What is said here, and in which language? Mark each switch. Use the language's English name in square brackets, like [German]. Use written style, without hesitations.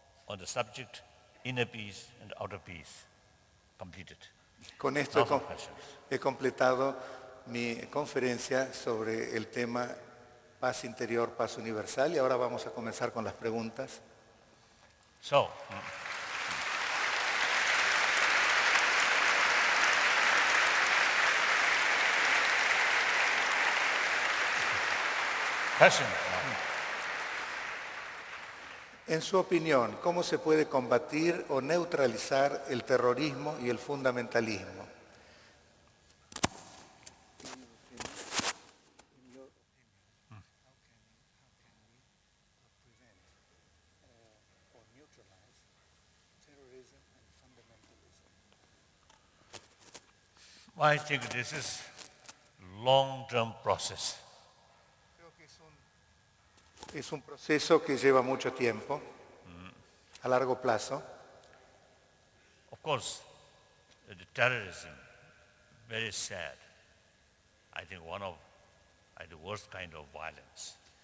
[English] on the subject inner peace and outer peace. Completed. [Spanish] Con esto [English] No more questions. [Spanish] he completado mi conferencia sobre el tema paz interior, paz universal, y ahora vamos a comenzar con las preguntas. [English] So, question now. [Spanish] En su opinión, ¿cómo se puede combatir o neutralizar el terrorismo y el fundamentalismo? [English] I think this is long-term process. [Spanish] Es un proceso que lleva mucho tiempo, a largo plazo. [English] Of course, the terrorism, very sad. I think one of the worst kind of violence.